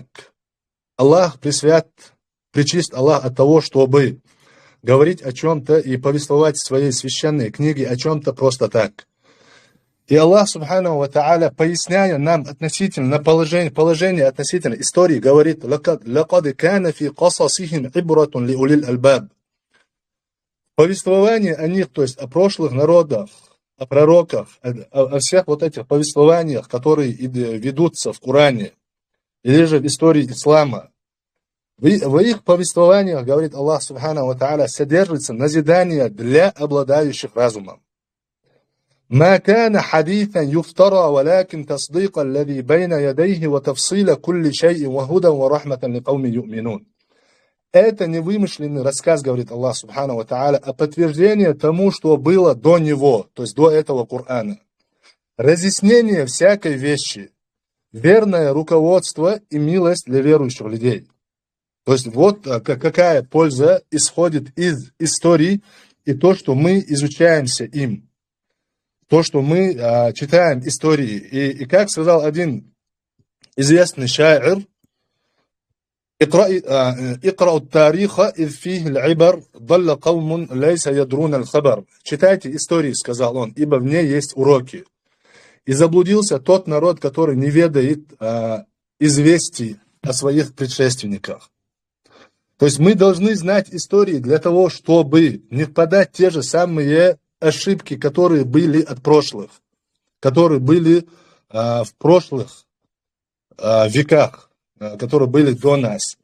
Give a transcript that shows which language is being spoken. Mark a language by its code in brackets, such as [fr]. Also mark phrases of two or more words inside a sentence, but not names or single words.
[ru] Аллах пречист Аллах от того, чтобы говорить о чем-то и повествовать в своей священной книге о чем-то просто так. [ar] И الله سبحانه وتعالى, [ru] поясняя нам относительно положение относительно истории, говорит: [ar] «لقد كان في قصصهم عبرة لأولي الألباب». [ru] Повествование о них, то есть о прошлых народах, о пророках, о всех вот этих повествованиях, которые ведутся в Коране, или же в истории ислама, в их повествованиях, говорит Аллах [ar] سبحانه وتعالى, [ru] содержится назидание для обладающих разумом. [ar] ما كان حديثا يفترى ولكن تصديق الذي بين يديه وتفصيل كل شيء وهدى ورحمة لقوم يؤمنون. [ru] Это не вымышленный рассказ, говорит Аллах [ar] سبحانه وتعالى, [ru] а подтверждение тому, что было до него, то есть до этого Корана. Разъяснение всякой вещи, верное руководство и милость для верующих людей. То есть вот какая польза исходит из историй и то, что мы изучаемся им. То, что мы читаем истории. И как сказал один известный шаир: [ar] «اقرؤوا التاريخ إذ فيه العبر، ضل قوم ليس يدرون الخبر». [ru] Читайте истории, сказал он, ибо в ней есть уроки. И заблудился тот народ, который не ведает известий о своих предшественниках. То есть мы должны знать истории для того, чтобы не впадать в те же самые ошибки, которые были от прошлых, которые были в прошлых веках, которые были до нас.